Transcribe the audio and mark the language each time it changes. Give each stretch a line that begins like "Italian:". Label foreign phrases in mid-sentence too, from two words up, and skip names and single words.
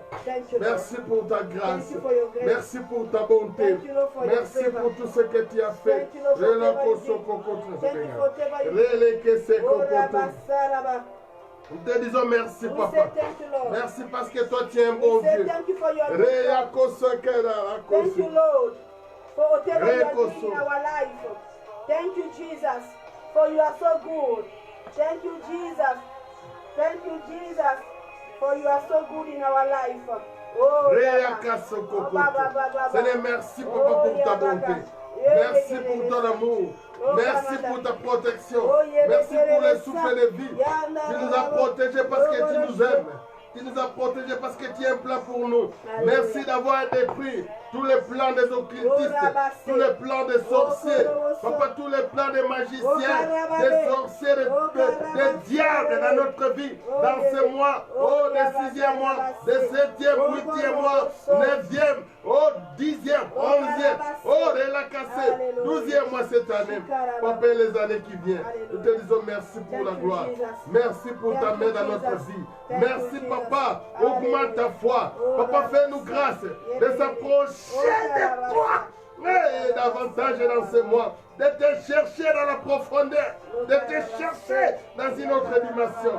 French: Merci pour ta grâce. Merci pour ta bonté. Merci pour tout ce que tu as fait. Nous te disons merci papa. Merci parce que toi tu es un bon Dieu.
English: Thank you, Lord, for whatever you are doing in our life. Thank you, Jesus, for you are so good. Thank you, Jesus. Thank you, Jesus, for you are so good in our life. Oh,
French: Seigneur, merci papa pour ta bonté. Merci pour ton amour. Merci pour ta protection. Merci pour le souffle de vie. Tu nous as protégés parce que tu nous aimes. Tu nous as protégés parce que tu as un plan pour nous. Merci d'avoir détruit tous les plans des occultistes, tous les plans des sorciers, papa, tous les plans des magiciens, des sorciers, des diables dans notre vie, dans ce mois, oh, des 6e mois, des 7e, 8e mois, 9e, oh, 10e, 11e, oh, relâché, 12e mois cette année, papa, et les années qui viennent. Nous te disons merci pour la gloire. Merci pour ta main dans notre vie. Merci, papa, augmente ta foi. Papa, fais-nous grâce de s'approcher de toi. Et davantage dans ce mois, de te chercher dans la profondeur, de te chercher dans une autre dimension.